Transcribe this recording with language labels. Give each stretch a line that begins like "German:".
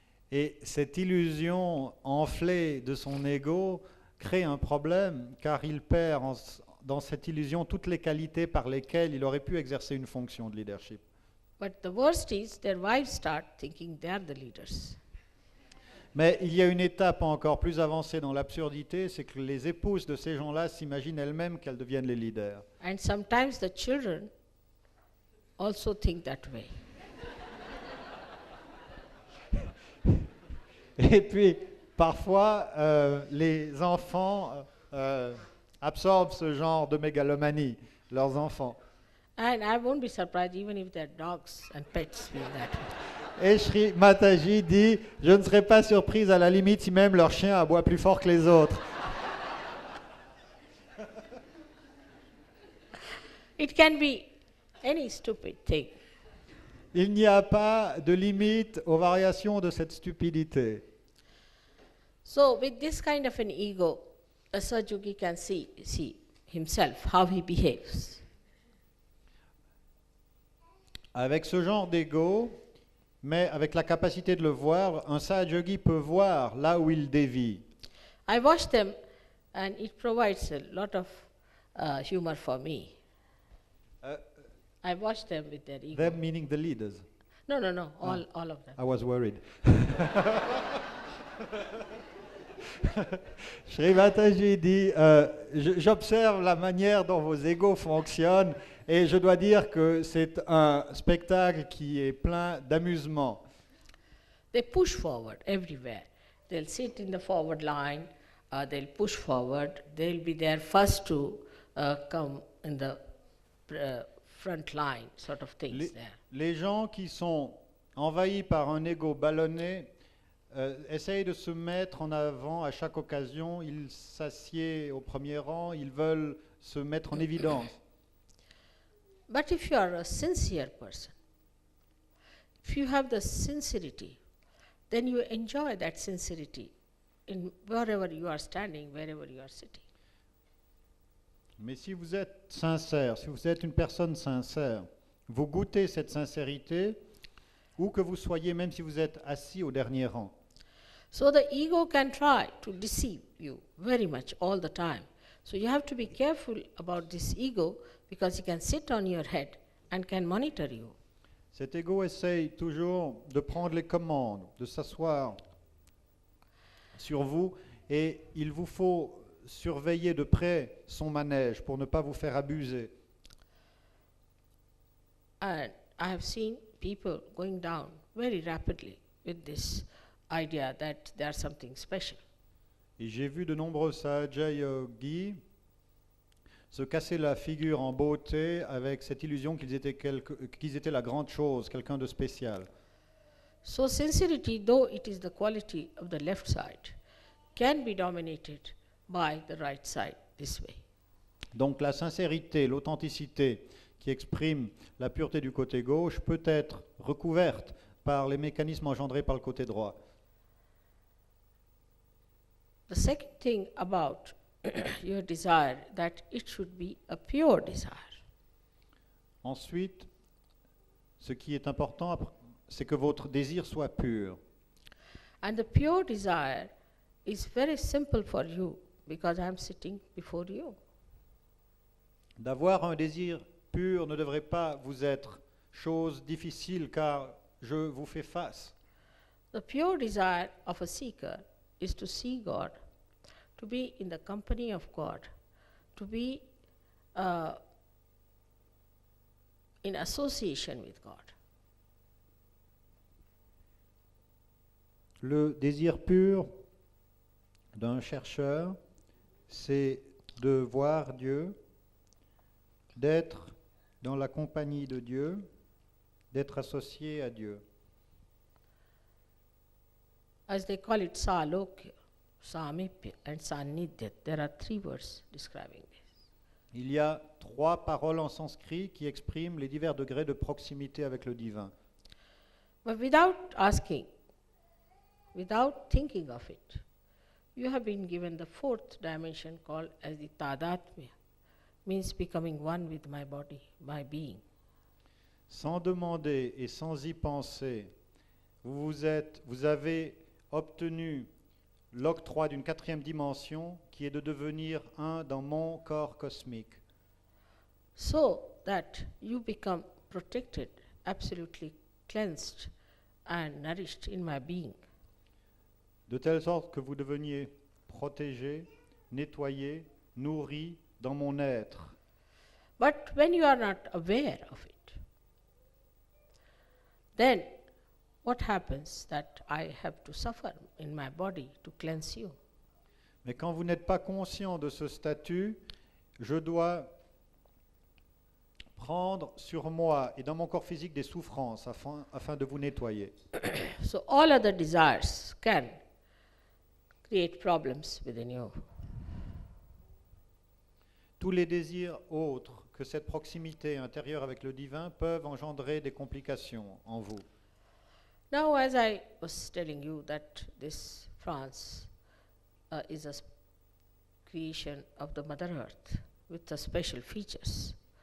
French: Et cette illusion enflée de son ego crée un problème car il perd dans cette illusion toutes les qualités par lesquelles il aurait pu exercer une fonction de leadership.
English: But the worst is their wives start thinking they are the leaders.
French: Mais il y a une étape encore plus avancée dans l'absurdité, c'est que les épouses de ces gens-là s'imaginent elles-mêmes qu'elles deviennent les leaders.
English: And sometimes the children also think that way.
French: Et puis, parfois, les enfants absorbent ce genre de mégalomanie, leurs enfants.
English: And I won't be surprised even if their dogs and pets feel that way.
French: Et Shri Mataji dit, je ne serais pas surprise à la limite si même leur chien aboie plus fort que les autres.
English: It can be any stupid thing.
French: Il n'y a pas de limite aux variations de cette stupidité.
English: So with this kind of an ego, a Sahaja-yogi can see himself, how he behaves.
French: Avec ce genre d'ego, mais avec la capacité de le voir, un Sahaja Yogi peut voir là où il dévie.
English: I watch them and it provides a lot of humor for me. I watch them with their ego. Them meaning the leaders. No, all of them. I was worried.
French: Sri Mataji dit, j'observe la manière dont vos égos fonctionnent et je dois dire que c'est un spectacle qui est plein d'amusement.
English: They push forward everywhere. They'll sit in the forward line, they'll push forward, they'll be there first to come in the front line, sort of things there.
French: Les gens qui sont envahis par un ego ballonné essayent de se mettre en avant à chaque occasion, ils s'assiedent au premier rang, ils veulent se mettre en évidence.
English: But if you are a sincere person, if you have the sincerity, then you enjoy that sincerity in wherever you are standing, wherever you are sitting.
French: Mais si vous êtes sincère, si vous êtes une personne sincère, vous goûtez cette sincérité, où que vous soyez, même si vous êtes assis au dernier rang.
English: So the ego can try to deceive you very much all the time. So you have to be careful about this ego because he can sit on your head and can monitor you.
French: Cet ego essaye toujours de prendre les commandes, de s'asseoir sur vous, et il vous faut surveiller de près son manège pour ne pas vous faire abuser.
English: And I have seen people going down very rapidly with this idea that they are something special.
French: Et j'ai vu de nombreux Sahaja Yogis se casser la figure en beauté avec cette illusion qu'ils étaient la grande chose, quelqu'un de spécial.
English: So sincerity, though it is the quality of the left side, can be dominated by the right side this way.
French: Donc la sincérité, l'authenticité qui exprime la pureté du côté gauche peut être recouverte par les mécanismes engendrés par le côté droit.
English: The second thing about your desire, that it should be a pure desire.
French: Ensuite, ce qui est important, c'est que votre désir soit pur.
English: And the pure desire is very simple for you because I am sitting before you.
French: D'avoir un désir pur ne devrait pas vous être chose difficile car je vous fais face.
English: The pure desire of a seeker is to see God, to be in the company of God, to be in association with God.
French: Le désir pur d'un chercheur, c'est de voir Dieu, d'être dans la compagnie de Dieu, d'être associé à Dieu.
English: As they call it Salokya, Samipya and Sannidhya, there are 3 words describing this.
French: Il y a 3 paroles en sanskrit qui expriment les divers degrés de proximité avec le divin.
English: But without asking, without thinking of it, you have been given the 4th dimension called as the Tadatmya, means becoming one with my body, my being.
French: Sans demander et sans y penser, vous avez obtenu l'octroi d'une 4e dimension qui est de devenir un dans mon corps cosmique.
English: So that you become protected, absolutely cleansed and nourished in my being.
French: De telle sorte que vous deveniez protégé, nettoyé, nourri dans mon être.
English: But when you are not aware of it, then what happens that I have to suffer in my body to cleanse you?
French: Mais quand vous n'êtes pas conscient de ce statut, je dois prendre sur moi et dans mon corps physique des souffrances afin de vous nettoyer.
English: So all other desires can create problems within you.
French: Tous les désirs autres que cette proximité intérieure avec le divin peuvent engendrer des complications en vous.
English: Now, as I was telling you that this France is a creation of the Mother Earth with the special features.